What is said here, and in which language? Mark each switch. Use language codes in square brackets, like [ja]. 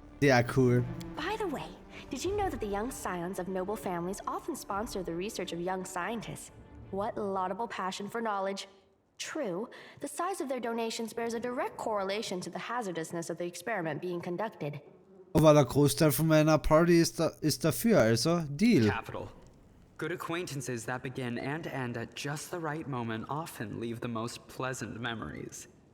[en] Yeah, cool. By the way, did you know that the young scions of noble families often sponsor the research of young scientists? What laudable passion for knowledge. True, the size of their donations bears a direct correlation to the hazardousness of the experiment being conducted. [de] Aber der Großteil von meiner Party ist dafür, also Deal. [en] Capital. Good acquaintances that begin and end at just the right moment often leave the most pleasant memories.